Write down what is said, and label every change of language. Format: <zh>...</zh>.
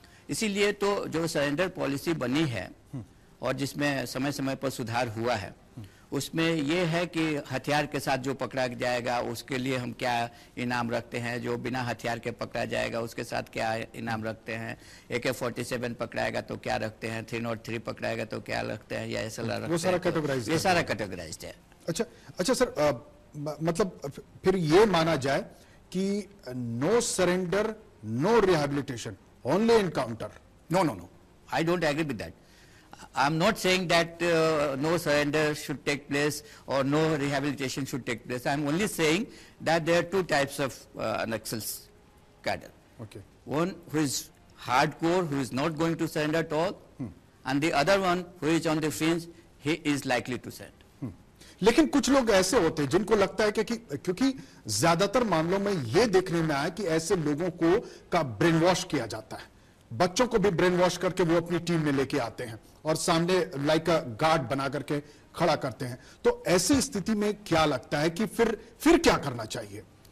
<hi>इसीलिए तो जो सरेंडर पॉलिसी बनी है और जिसमें समय समय पर सुधार हुआ है, उसमें ये है कि हथियार के साथ जो पकड़ा जाएगा उसके लिए हम क्या इनाम रखते हैं, जो बिना हथियार के पकड़ा जाएगा उसके साथ क्या इनाम रखते हैं, AK-47 पकड़ाएगा तो क्या रखते हैं, 303 पकड़ाएगा तो क्या रखते हैं, या SLR रखते हैं, ये सारा कैटेगराइज्ड है। अच्छा सर, मतलब फिर ये माना जाए कि</hi> <en>No surrender, no rehabilitation, only encounter? No, I don't agree with that. I'm not saying that no surrender should take place or no rehabilitation should take place. I'm only saying that there are two types of Naxals cadre. Okay. One who is hardcore, who is not going to surrender at all, and the other one who is on the fringe, he is likely to surrender.</en> <hi>लेकिन कुछ लोग ऐसे होते हैं जिनको लगता है कि क्योंकि ज्यादातर मामलों में यह देखने में आया कि ऐसे लोगों को का ब्रेन वॉश किया जाता है, बच्चों को भी ब्रेन वॉश करके वो अपनी टीम में लेके आते हैं और सामने</hi> <en>like a guard</en> <hi>बना करके खड़ा करते हैं। तो ऐसी स्थिति में क्या लगता है कि फिर क्या करना चाहिए?</hi>